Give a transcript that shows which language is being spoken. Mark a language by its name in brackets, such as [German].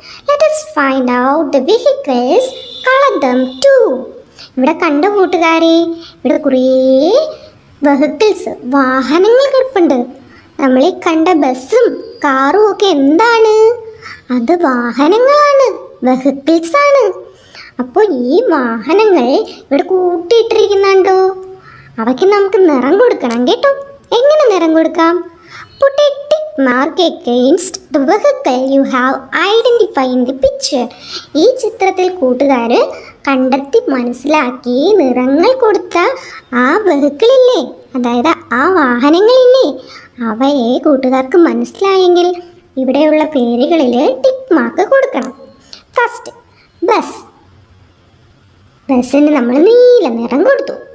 [English] Let us find out the vehicles. Color them too. [Malayalam] ഇവിടെ കണ്ട കൂട്ടുകാരെ, ഇവിടെ കുറേ വെഹിക്കിൾസ്, വാഹനങ്ങൾ കിടപ്പുണ്ട്. നമ്മൾ ഈ കണ്ട ബസ്സും കാറും ഒക്കെ എന്താണ്? അത് വാഹനങ്ങളാണ്, വെഹിക്കിൾസ് ആണ്. അപ്പോൾ ഈ വാഹനങ്ങൾ ഇവിടെ കൂട്ടിയിട്ടിരിക്കുന്നുണ്ടോ? അവയ്ക്ക് നമുക്ക് നിറം കൊടുക്കണം കേട്ടോ. എങ്ങനെ നിറം കൊടുക്കാം? [English] Put a tick mark against the vehicle you have identified in the picture. [Malayalam] ഈ ചിത്രത്തിൽ കൂട്ടുകാർ കണ്ടെത്തി മനസ്സിലാക്കി നിറങ്ങൾ കൊടുത്ത ആ വെഹിക്കിളില്ലേ, അതായത് ആ വാഹനങ്ങളില്ലേ, അവയെ കൂട്ടുകാർക്ക് മനസ്സിലായെങ്കിൽ ഇവിടെയുള്ള പേരുകളിൽ ടിക്ക് മാർക്ക് കൊടുക്കണം. First bus. ബസ്സിന് നമ്മൾ നീല നിറം കൊടുത്തു.